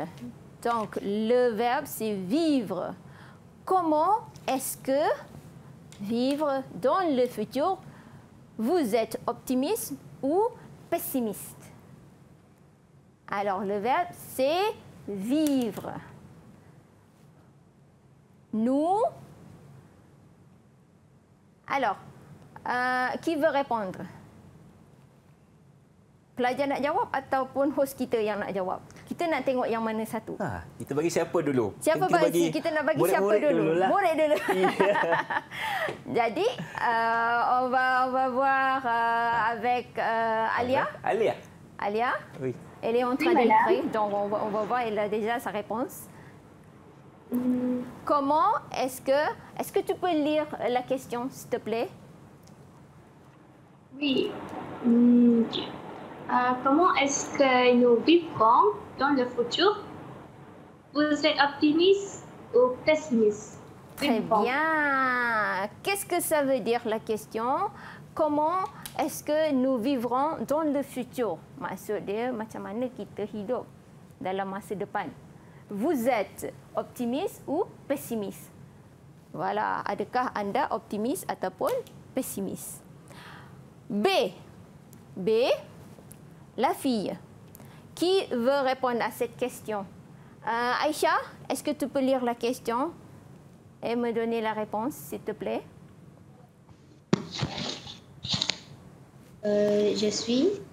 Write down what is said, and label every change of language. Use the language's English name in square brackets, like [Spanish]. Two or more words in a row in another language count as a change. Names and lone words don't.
[French] Donc, le verbe, c'est vivre. Comment est-ce que vivre dans le futur, vous êtes optimiste ou pessimiste? Alors, le verbe, c'est vivre. Nous. Alors, qui veut répondre? [Malay] Pelajar nak jawab ataupun host kita yang nak jawab? Kita nak tengok yang mana satu. Kita bagi siapa dulu? Siapa bagi? Kita nak bagi siapa dulu? Murid dulu. Jadi, [French] on va voir avec Alia. Alia, Oui. elle est en train d'écrire, donc on va voir, elle a déjà sa réponse. Comment est-ce que tu peux lire la question, s'il te plaît? Oui. Comment est-ce que nous vivrons dans le futur? Vous êtes optimiste ou pessimiste? Très bien. Qu'est-ce que ça veut dire la question? Comment est-ce que nous vivrons dans le futur? [Malay] Maksud dia macam mana kita hidup dalam masa depan. [French] Vous êtes optimiste ou pessimiste? Voilà. [Malay] Adakah anda optimis ataupun pesimis? [French] B. La fille. Qui veut répondre à cette question? Aïcha, est-ce que tu peux lire la question et me donner la réponse, s'il te plaît? Je suis.